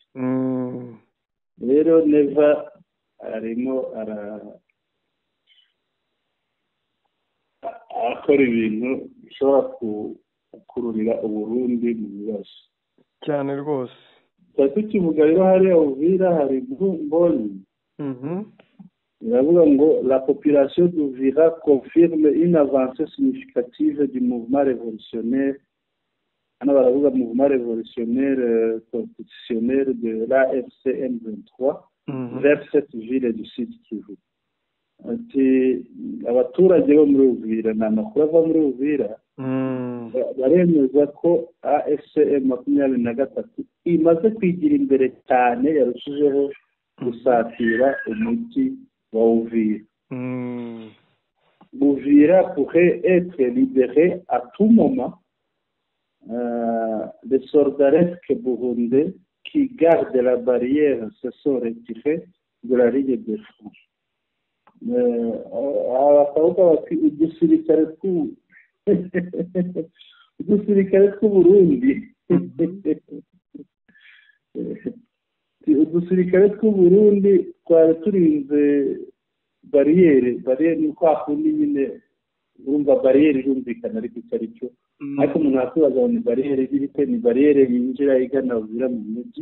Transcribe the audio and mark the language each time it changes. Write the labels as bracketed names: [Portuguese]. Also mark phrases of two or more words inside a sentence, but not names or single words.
[Kinyarwanda] Rero Neva arimo akora ibintu bishobora gukururira Uburundi mu bibazo cyane rwose. tukivuga rero hariya Uvira hari Mboni. Iravuga ngo [French] la population d'Uvira confirme une avancée significative du mouvement révolutionnaire. [Kinyarwanda] Hano baravuga [French] mouvement révolutionnaire constitutionnel de l'AFC M23 vers cette ville du Sud Kivu. [Kinyarwanda] Ati abaturage bo muri Uvira, ni amakuru ava muri Uvira, baremeza ko AFC M23 imaze kwigira imbere cyane, yarushijeho gusatira umujyi wa Uvira. [French] Uvira pourrait être libéré à tout moment. Les soldats burundais qui gardent la barrière se sont retirés de la ligne de front. [Kinyarwanda] Udusirikare tw'Uburundi twari turinze bariyeri ni kwa kundi nyine urumva bariyeri irumvikana ariko icyo ari cyo, ariko umuntu akibaza ngo ni bariyeri irite, ni bariyeri yinjira igana Uvira mu mujyi.